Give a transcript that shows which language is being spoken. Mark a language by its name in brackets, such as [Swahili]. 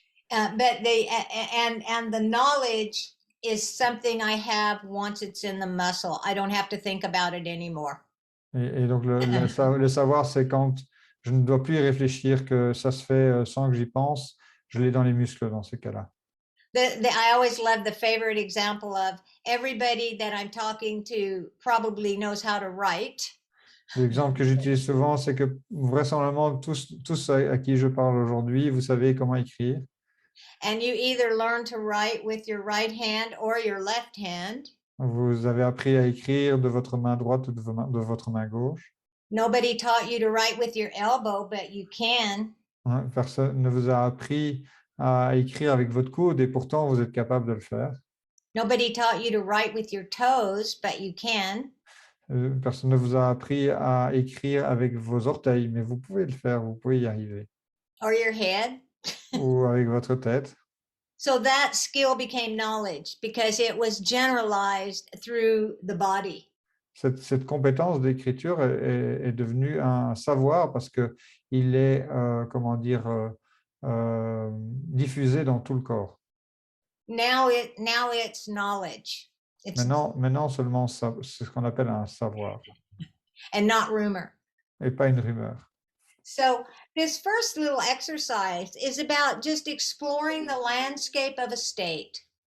[English] But and the knowledge is something I have once it's in the muscle. I don't have to think about it anymore. [French] Et donc le savoir, c'est quand je ne dois plus y réfléchir, que ça se fait sans que j'y pense. Je l'ai dans les muscles dans ces cas-là. [English] I always love the favorite example of everybody that I'm talking to probably knows how to write. [French] L'exemple que j'utilise souvent, c'est que vraisemblablement tous à qui je parle aujourd'hui, vous savez comment écrire. [English] And you either learn to write with your right hand or your left hand. [French] Vous avez appris à écrire de votre main droite ou de votre main gauche. [English] Nobody taught you to write with your elbow, but you can. [French] Personne ne vous a appris à écrire avec votre coude et pourtant vous êtes capable de le faire. [English] Nobody taught you to write with your toes, but you can. [French] Personne ne vous a appris à écrire avec vos orteils, mais vous pouvez le faire, vous pouvez y arriver. [English] Or your head. [French] Ou avec votre tête. [English] So that skill became knowledge because it was generalized through the body. [French] Cette compétence d'écriture est devenue un savoir parce qu'il est, comment dire, diffusé dans tout le corps. [English] Now it's knowledge. [French] Maintenant seulement, c'est ce qu'on appelle un savoir. [English] And not rumor. [French] Et pas une rumeur. [English] So this first little exercise is about just exploring the landscape of a state.